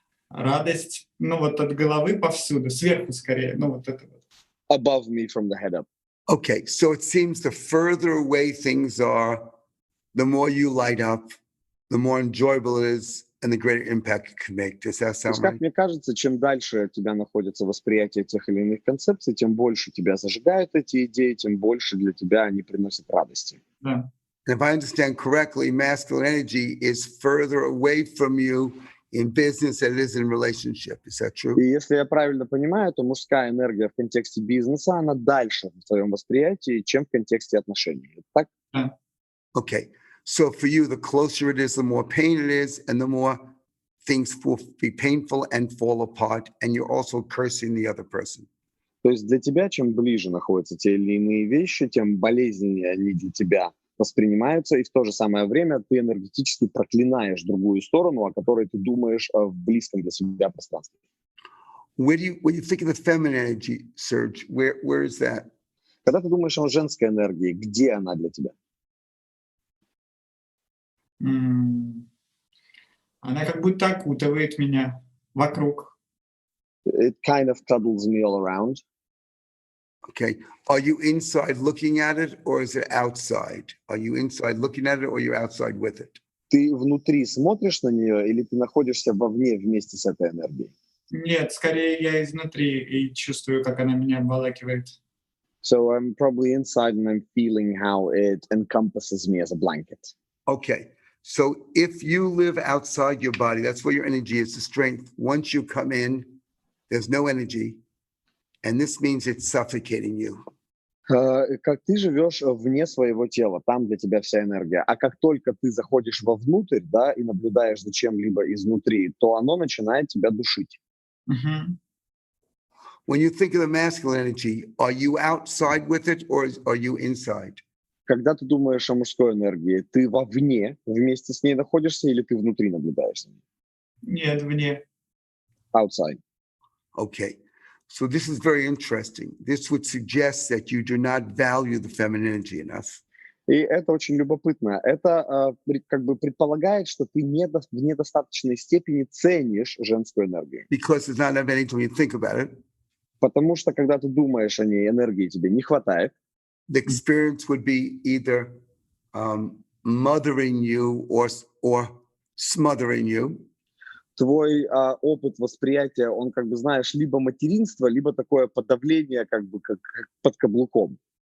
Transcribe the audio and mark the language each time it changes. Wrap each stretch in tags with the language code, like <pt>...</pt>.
<ru>Радость, от головы повсюду, сверху скорее, вот это вот.</ru> <en>Above me from the head up. Okay, so it seems the further away things are, the more you light up, the more enjoyable it is, and the greater impact it can make. Does that</en> <ru>То</ru> <en>sound</en> <ru>есть, как</ru> <en>right?</en> <ru>мне кажется, чем дальше у тебя находится восприятие тех или иных концепций, тем больше тебя зажигают эти идеи, тем больше для тебя они приносят радости. Да.</ru> <en>And if I understand correctly, masculine energy is further away from you in business than it is in relationship. Is that true?</en> <ru>И если я правильно понимаю, то мужская энергия в контексте бизнеса, она дальше в твоем восприятии, чем в контексте отношений. Так? Да.</ru> <en>Okay. So for you, the closer it is, the more pain it is, and the more things will be painful and fall apart, and you're also cursing the other person.</en> <ru>То есть для тебя, чем ближе находятся те или иные вещи, тем болезненнее они для тебя воспринимаются, и в то же самое время ты энергетически проклинаешь другую сторону, о которой ты думаешь в близком для себя пространстве.</ru> <en>When you think of the feminine energy, Serge, where is that?</en> <ru>Когда ты думаешь о женской энергии, где она для тебя? Она как будто окутывает меня вокруг.</ru> <en>It kind of cuddles me all around. Okay. Are you inside looking at it, or is it outside? Are you inside looking at it, or you're outside with it?</en> <ru>Ты внутри смотришь на нее, или ты находишься вовне вместе с этой энергией? Нет, скорее я изнутри и чувствую, как она меня обволакивает.</ru> <en>So I'm probably inside and I'm feeling how it encompasses me as a blanket. Okay. So if you live outside your body, that's where your energy is, the strength. Once you come in, there's no energy. And this means it's suffocating you.</en> <ru>Как ты живешь вне своего тела, там для тебя вся энергия. А как только ты заходишь вовнутрь, да, и наблюдаешь за чем-либо изнутри, то оно начинает тебя душить. Мгм.</ru> <en>When you think of the masculine energy, are you outside with it, or are you inside?</en> <ru>Когда ты думаешь о мужской энергии, ты вовне вместе с ней находишься или ты внутри наблюдаешь за ней? Нет, вне.</ru> <en>Outside. Okay. So this is very interesting. This would suggest that you do not value the feminine energy enough.</en> <ru>И это очень любопытно. Это как бы предполагает, что ты в недостаточной степени ценишь женскую энергию. Because there's not enough energy when you think about it. Потому что, когда ты думаешь о ней, энергии тебе не хватает.</ru> <en>The experience would be either mothering you or smothering you.</en> <ru>Твой опыт восприятия, он, как бы, знаешь, либо материнство, либо такое подавление, как бы, как под каблуком.</ru>